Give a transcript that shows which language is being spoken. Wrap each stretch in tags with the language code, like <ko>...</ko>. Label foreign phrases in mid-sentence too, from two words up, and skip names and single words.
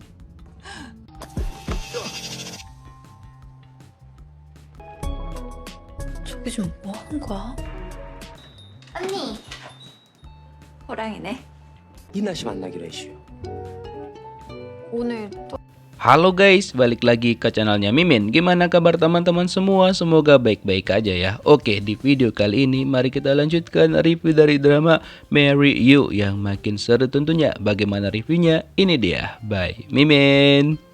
<ko>저기 지금 뭐 하는 거야? 언니. 호랑이네. 이나 씨 만나기로 했슈. 오늘 또</ko> <id>Halo guys, balik lagi ke channelnya Mimin. Gimana kabar teman-teman semua? Semoga baik-baik aja ya. Oke, di video kali ini mari kita lanjutkan review dari drama Marry You yang makin seru tentunya. Bagaimana reviewnya? Ini dia, by Mimin.</id>